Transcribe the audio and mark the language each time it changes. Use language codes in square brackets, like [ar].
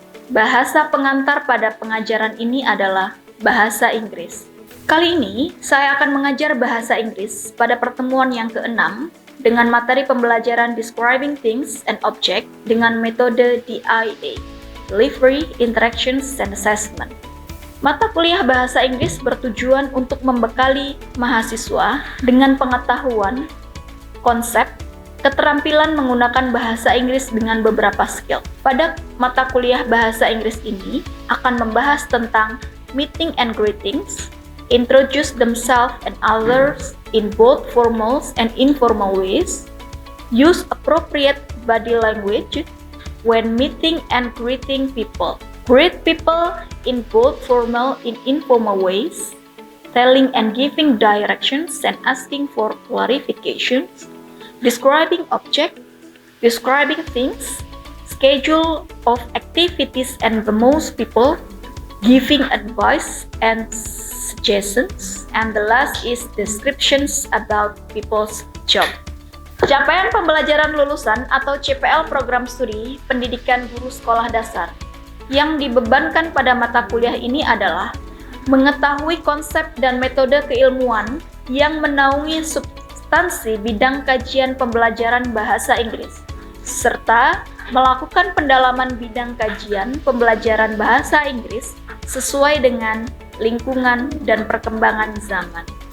[id] Bahasa pengantar pada pengajaran ini adalah Bahasa Inggris. Kali ini, saya akan mengajar Bahasa Inggris pada pertemuan yang ke-6 dengan materi pembelajaran [en] Describing Things and Objects [id] dengan metode DIA. [en] Delivery, Interactions, and Assessment. [id] Mata kuliah Bahasa Inggris bertujuan untuk membekali mahasiswa dengan pengetahuan, konsep, keterampilan menggunakan bahasa Inggris dengan beberapa skill. Pada mata kuliah Bahasa Inggris ini akan membahas tentang [en] meeting and greetings, introduce themselves and others in both formal and informal ways, use appropriate body language, when meeting and greeting people. Greet people in both formal and informal ways, telling and giving directions and asking for clarifications, describing objects, describing things, schedule of activities and the most people, giving advice and suggestions, and the last is descriptions about people's job. [id] Capaian pembelajaran lulusan atau CPL program studi Pendidikan Guru Sekolah Dasar yang dibebankan pada mata kuliah ini adalah mengetahui konsep dan metode keilmuan yang menaungi substansi bidang kajian pembelajaran bahasa Inggris, serta melakukan pendalaman bidang kajian pembelajaran bahasa Inggris sesuai dengan lingkungan dan perkembangan zaman.